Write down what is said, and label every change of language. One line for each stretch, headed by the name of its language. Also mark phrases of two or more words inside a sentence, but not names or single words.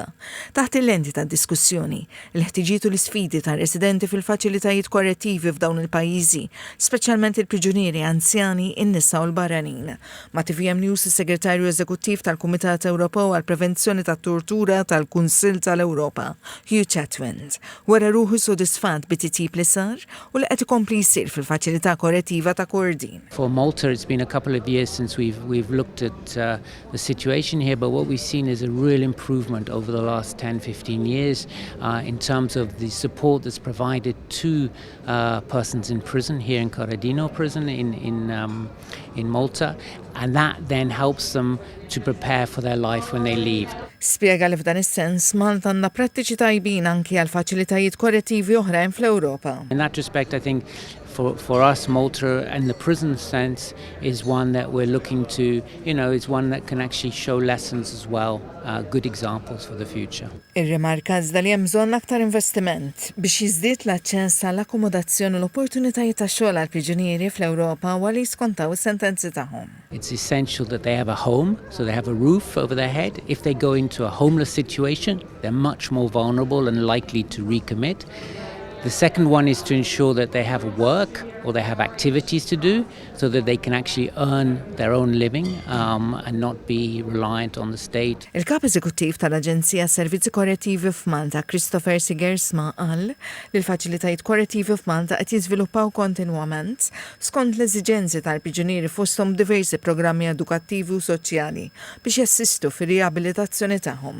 Maltese: Taħt il-lenti ta' diskussjoni, il-ħtiġiet u l-isfidi ta' residenti fil-faċilitajiet korrettivi f'dawn il-pajjiżi, speċjalment il-priġunieri anzjani, in-nisa u l-barranin. Ma' TVM News is-Segretarju Eżekuttiv tal-Kumitat Ewropew għall-Prevenzjoni tat-Tortura tal-Kunsill tal-Ewropa, Hugh Chatwin, wara ruħu sodisfat bit-titjib li sar u li qed ikompli jsir fil-faċilità korrettiva ta' Kordin.
English: For Malta, it's been a couple of years since we've looked at the situation here, but what we've seen is a real improvement over the last 10-15 years in terms of the support that's provided to persons in prison here in Corradino prison in Malta, and that then helps them to prepare for their life when they leave.
Maltese: Spjega li f'dan is-sens Malta għandha prattiċi tajbin anki għal faċilitajiet korrettivi oħrajn fl-Ewropa.
English: In that respect, I think for us, Malta and the prison sense is one that we're looking to, is one that can actually show lessons as well, good examples for the future.
Maltese: Ir-rimarka iżda li hemm bżonn aktar investiment biex jiżdied l-aċċess għall-akkomodazzjoni u l-opportunitajiet ta' xogħol għall priġunieri fl-Ewropa wara jiskontaw is-sentenzi tagħhom.
English: It's essential that they have a home, so they have a roof over their head. If they go into a homeless situation, they're much more vulnerable and likely to recommit. The second one is to ensure that they have work or they have activities to do so that they can actually earn their own living and not be reliant on the state.
Maltese: Il-Kap Eżekuttiv tal-Aġenzija Servizzi Korrettivi f'Malta, Christopher Sigersma, qal li l-faċilitajiet korrettivi f'Malta qed jiżviluppaw kontinwament skont l-eżiġenzi tal-priġunieri fosthom diversi programmi edukattivi u soċjali biex jassistu fir-riabilitazzjoni tagħhom.